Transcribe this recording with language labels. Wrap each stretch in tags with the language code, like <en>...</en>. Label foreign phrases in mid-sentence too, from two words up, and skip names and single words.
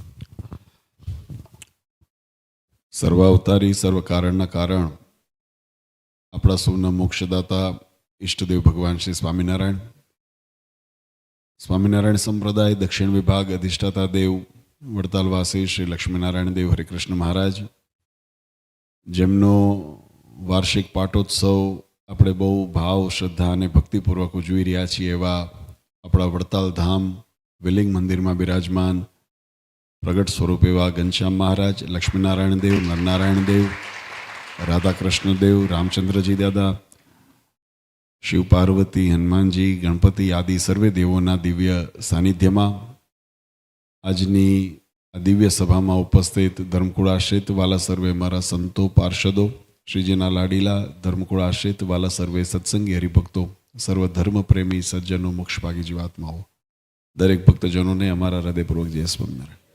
<gu>સર્વાવતારી સર્વકારણના કારણ અપના સૌના મોક્ષદાતા ઇષ્ટદેવ ભગવાન શ્રી સ્વામીનારાયણ સ્વામીનારાયણ સંપ્રદાય દક્ષિણ વિભાગ અધિષ્ઠાતા દેવ વડતાલવાસી શ્રી લક્ષ્મીનારાયણ દેવ હરિકૃષ્ણ મહારાજ જેમનો વાર્ષિક પાટોત્સવ આપણે બહુ ભાવ શ્રદ્ધા અને ભક્તિપૂર્વક ઉજવી રહ્યા છીએ એવા આપણા વડતાલ ધામ વિલિંગ મંદિરમાં બિરાજમાન પ્રગટ સ્વરૂપ એવા ઘનશ્યામ મહારાજ, લક્ષ્મીનારાયણ દેવ, નરનારાયણ દેવ, રાધાકૃષ્ણ દેવ, રામચંદ્રજી દાદા, શિવ પાર્વતી, હનુમાનજી, ગણપતિ આદિ સર્વે દેવોના દિવ્ય સાનિધ્યમાં આજની આ દિવ્ય સભામાં ઉપસ્થિત ધર્મકુળાશ્રિત વાલા સર્વે મારા સંતો પાર્ષદો, શ્રીજીના લાડીલા ધર્મકુળાશ્રિત વાલા સર્વે સત્સંગી હરિભક્તો, સર્વ ધર્મ પ્રેમી સજ્જનો, મોક્ષભાગી જીવાત્માઓ, દરેક ભક્તજનોને અમારા હૃદયપૂર્વક જય સ્વામિનારાયણ।</gu>